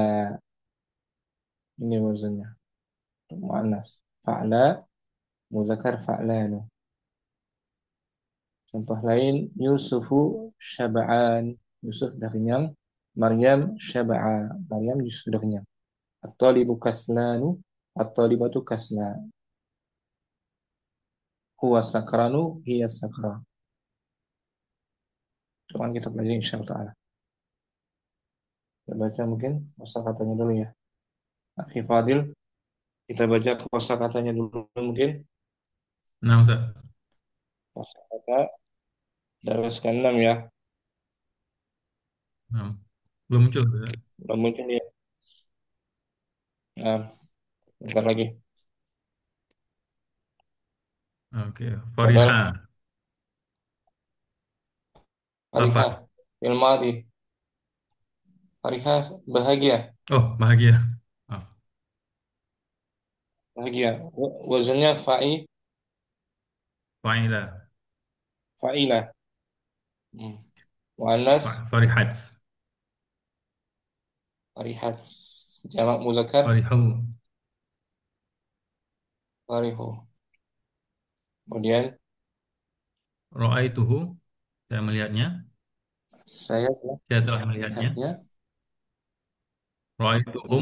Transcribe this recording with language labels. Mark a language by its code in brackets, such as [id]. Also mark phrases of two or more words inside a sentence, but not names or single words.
[id] Ini wazannya untuk muannas. [ar] فعلى مذكر فعلان. [id] Contoh lain, [ar] يوسف شبعان. [id] Yusuf sudah kenyang. Maryam syaba'a. Maryam sudah kenyang. [ar] الطالب كسلان. الطالبة كسلى. هو سكران. هي سكرى. [id] Itu kan kita pelajari [ar] إن شاء الله تعالى. [id] Kita baca mungkin kosakatanya dulu ya. Akhi Fadil, kita baca kosakatanya dulu mungkin. Nah, Ustaz. Kosakata dari ke-6 ya. Nah. Belum muncul, Ustaz. Belum muncul ya. Nah, bentar lagi. Oke, Padahal Fariha. Fariha, Lapar. Ilmadi, Fariha bahagia, Oh, bahagia. Maaf. bahagia. Wazannya Fa'ilah. fa'ilah. Hmm. Wanas Farihat. farihat. Jamak mudzakkar Farihu. farihu. Kemudian Ra'aituhu. Saya melihatnya. saya telah Saya telah melihatnya. melihatnya. Ra'aituhum.